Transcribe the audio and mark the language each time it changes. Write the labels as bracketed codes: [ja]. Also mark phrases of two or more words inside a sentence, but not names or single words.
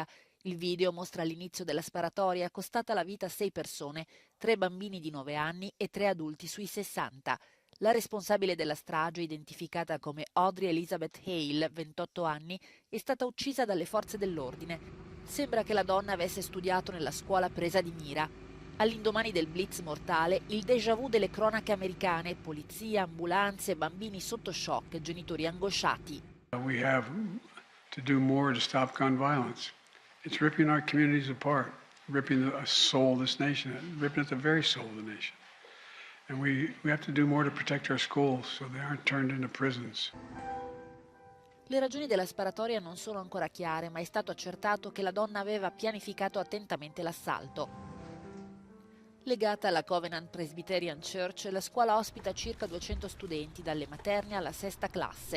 [it] Il video mostra l'inizio della sparatoria, costata la vita a 6 persone, 3 bambini di 9 anni e 3 adulti sui 60. La responsabile della strage, identificata come Audrey Elizabeth Hale, 28 anni, è stata uccisa dalle forze dell'ordine. Sembra che la donna avesse studiato nella scuola presa di mira. All'indomani del blitz mortale, il déjà vu delle cronache americane, polizia, ambulanze, bambini sotto shock, genitori angosciati. [en] We have to do more to stop gun violence. It's ripping our communities apart, ripping the soul of this nation, ripping at the very soul of the nation. And we have to do more to protect our schools so they aren't turned into prisons. [it] Le ragioni della sparatoria non sono ancora chiare, ma è stato accertato che la donna aveva pianificato attentamente l'assalto. Legata alla Covenant Presbyterian Church, la scuola ospita circa 200 studenti, dalle materne alla 6ª classe.